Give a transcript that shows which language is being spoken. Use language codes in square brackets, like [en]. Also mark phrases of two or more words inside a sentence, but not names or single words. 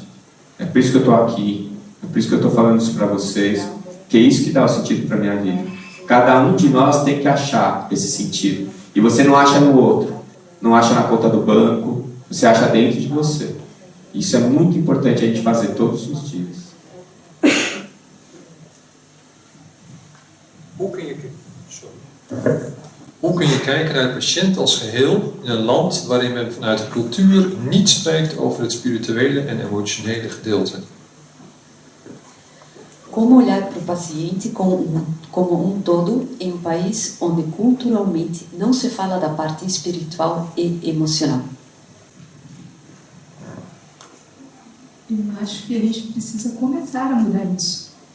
[pt] É por isso que eu estou aqui. É por isso que eu estou falando isso para vocês. Que é isso que dá o sentido para a minha vida. Cada um de nós tem que achar esse sentido. E você não acha no outro. Não acha na conta do banco. Você acha dentro de você. Isso é muito importante a gente fazer todos os dias. [nl] Hoe kun je kijken naar de patiënt als geheel in een land waarin men vanuit de cultuur niet spreekt over het spirituele en emotionele gedeelte? [pt] Como olhar para o paciente como todo em país onde culturalmente não se fala da parte espiritual e emocional? Eu acho que a gente precisa começar a mudar isso.